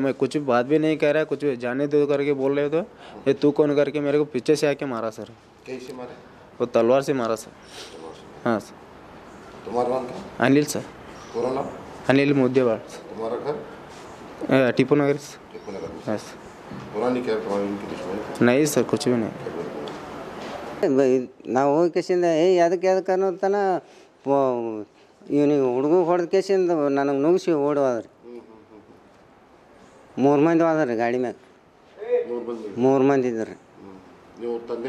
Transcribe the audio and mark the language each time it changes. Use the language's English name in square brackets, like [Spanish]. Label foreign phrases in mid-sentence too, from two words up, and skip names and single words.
[Hindi] मैं कुछ बात भी नहीं कह रहा, कुछ जाने दो करके बोल रहे थे। ये तू कौन करके मेरे को पीछे से आके मारा सर। कैसे मारे? वो तलवार से मारा सर। हाँ सर। तुम्हारा नाम क्या? अनिल सर। पूरा नाम? अनिल मुद्देबिहाड़। तुम्हारा घर? टीपू नगर। टीपू नगर में। यस। पुरानी क्या तुम्हारी उनकी दुश्मनी? नहीं सर, कुछ भी नहीं। [Kannada] ನಾವು ಹೋಗಿ ಕೇಸಿಂದ ಅದಕ್ಕೆ ಅನ್ನೋತನ ಇವನಿಗೆ ಹುಡುಗ ಹೊಡೆದ ಕೇಸಿಂದ ನನಗೆ ನುಗ್ಗಿಸಿ ಓಡಿ ಹೋದ್ರಿ. 3 ಮಂದಿ ಹೋದ್ರಿ ಗಾಡಿ ಮ್ಯಾಗ. 3 ಮಂದಿ ಇದ್ರಿ. ನೀವು ತಂದೆ?